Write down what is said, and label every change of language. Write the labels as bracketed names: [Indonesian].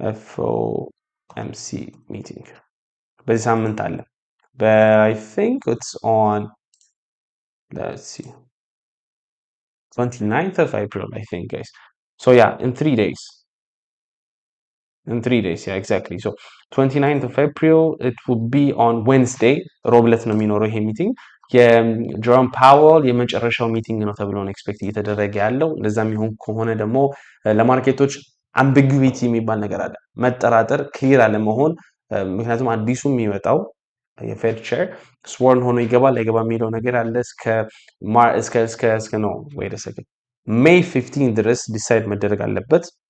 [Amharic] FOMC meeting በዚህ ሳምንት አለ. [English] But I think it's on, let's see, 29th of April, I think, guys. So yeah, in 3 days. Yeah, exactly. So 29th of April, it will be on Wednesday. [Amharic] ሮብለት ነው የሚኖረው ይሄ ሚቲንግ። የጀሮም ፓወል የመጨረሻው ሚቲንግ ነው ተብሎ ነው ኤክስፔክት እየተደረገ ያለው። እንደዛም ይሁን ከሆነ ደግሞ ለማርኬቶች አምቢጉዊቲ የሚባል ነገር አለ፣ መጠራጠር፣ ክሊር አለመሆን። ምክንያቱም አዲሱ የሚመጣው የፌድ ቼር ስዎርን ሆኖ ይገባል አይገባ የሚለው ነገር አለ። እስከ ነው [English] wait a second [Amharic] May 15 ድረስ ዲሳይድ መደረግ አለበት።